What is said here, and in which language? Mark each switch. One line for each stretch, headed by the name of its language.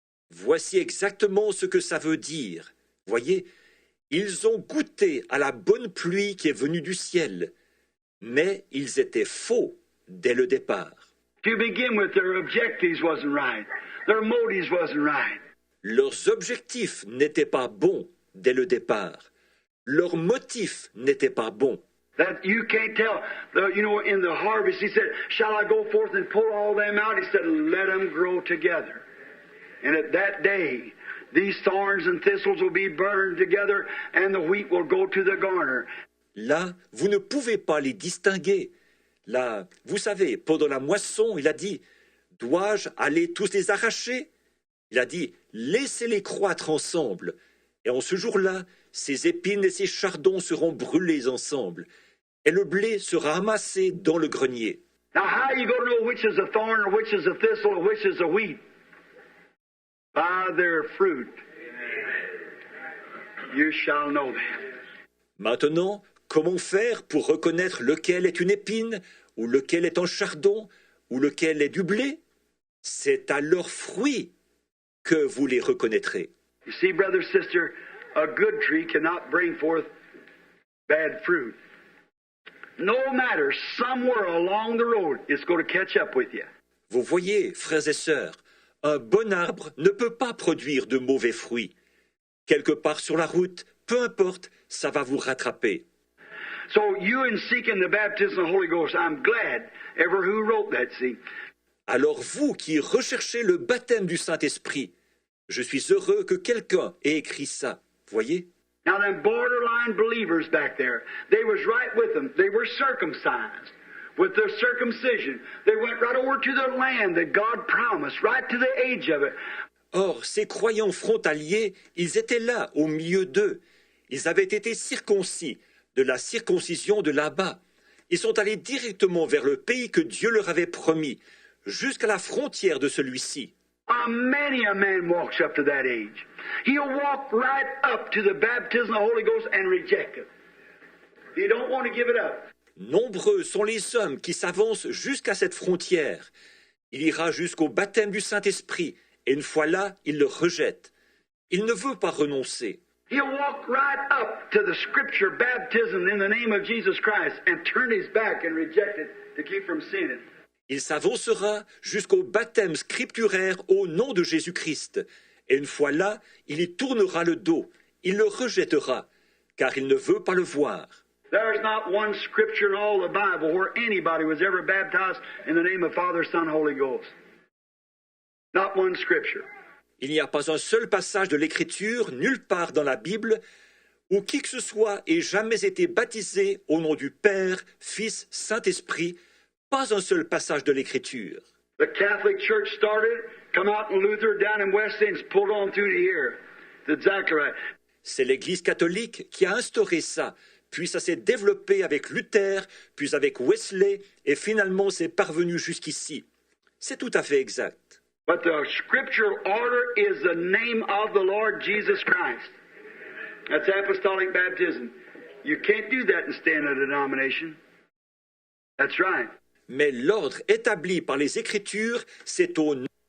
French: Voici exactement ce que ça veut dire. Voyez, ils ont goûté à la bonne pluie qui est venue du ciel, mais ils étaient faux dès le départ.
English: To begin with, their objectives wasn't right. Their motives wasn't right.
French: Leurs objectifs n'étaient pas bons dès le départ. Leurs motifs n'étaient pas bons.
English: That you can't tell. In the harvest, he said, shall I go forth and pull all them out? He said, let them grow together. And at that day, these thorns and thistles will be burned together, and the wheat will go to the garner.
French: Là, vous ne pouvez pas les distinguer. Là, vous savez, pendant la moisson, il a dit, dois-je aller tous les arracher? Il a dit, laissez-les croître ensemble. Et en ce jour-là, ces épines et ces chardons seront brûlés ensemble. Et le blé sera amassé dans le grenier.
English: Now, how are you going to know which is a thorn or which is a thistle or which is a wheat? By their fruit. You shall know them.
French: Maintenant, comment faire pour reconnaître lequel est une épine, ou lequel est un chardon, ou lequel est du blé? C'est à leurs fruits que vous les reconnaîtrez.
English: You see, brother, sister, a good tree cannot bring forth bad fruit. No matter, somewhere along the road, it's going to catch up with you.
French: Vous voyez, frères et sœurs, un bon arbre ne peut pas produire de mauvais fruits. Quelque part sur la route, peu importe, ça va vous rattraper.
English: So you in seeking the baptism of the Holy Ghost, I'm glad ever who wrote that, see.
French: Alors vous qui recherchez le baptême du Saint-Esprit, je suis heureux que quelqu'un ait écrit ça. Voyez?
English: Now them borderline believers back there, they was right with them. They were circumcised with their circumcision. They went right over to the land that God promised, right to the age of it.
French: Or, ces croyants frontaliers, ils étaient là, au milieu d'eux. Ils avaient été circoncis, de la circoncision de là-bas. Ils sont allés directement vers le pays que Dieu leur avait promis, jusqu'à la frontière de celui-ci.
English: Many a man walks up to that age. He'll walk right up to the baptism of the Holy Ghost and reject it. He don't want to give it up.
French: Nombreux sont les hommes qui s'avancent jusqu'à cette frontière. Il ira jusqu'au baptême du Saint-Esprit, et une fois là, il le rejette. Il ne veut pas renoncer.
English: He'll walk right up to the scripture baptism in the name of Jesus Christ and turn his back and reject it to keep from sinning.
French: Il s'avancera jusqu'au baptême scripturaire au nom de Jésus-Christ. Et une fois là, il y tournera le dos. Il le rejettera, car il ne veut pas le voir.
English: There's not one scripture in all the Bible where anybody was ever baptized in the name of Father, Son, Holy Ghost. Not one scripture.
French: Il n'y a pas un seul passage de l'Écriture, nulle part dans la Bible, où qui que ce soit ait jamais été baptisé au nom du Père, Fils, Saint-Esprit. Pas un seul passage de l'Écriture.
English: The Catholic Church started, come out in Luther down in West Indies, pulled on through to here. That's exactly right.
French: C'est l'Église catholique qui a instauré ça, puis ça s'est développé avec Luther, puis avec Wesley, et finalement c'est parvenu jusqu'ici. C'est tout à fait exact.
English: But the scriptural order is the name of the Lord Jesus Christ. That's apostolic baptism. You can't do that and stay in a denomination. That's right.
French: Mais l'ordre établi par les Écritures, c'est au nom.